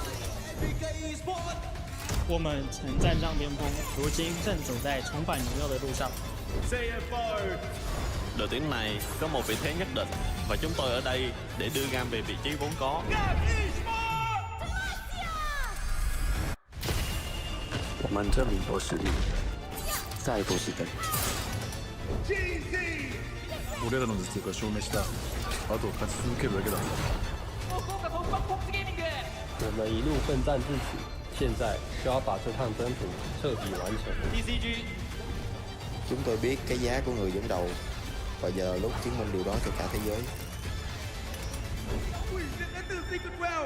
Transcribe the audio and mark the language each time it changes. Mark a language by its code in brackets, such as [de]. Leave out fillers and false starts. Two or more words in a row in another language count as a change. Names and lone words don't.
[zh] 我们曾站上巅峰，如今正走在重返荣耀的路上。 [vi] Đội tuyển này có một vị thế nhất định và chúng tôi ở đây để đưa GAM về vị trí vốn có. [zh] 我们证明过实力，再不是等。 [ja] 俺らの実力が証明した。あと勝ち続けるだけだ。 [zh] 我们一路奋战至此，现在需要把这趟征途彻底完成。 DCG， [vi] Chúng tôi biết cái giá của người dẫn đầu, và giờ là lúc chứng minh điều đó cho cả thế giới.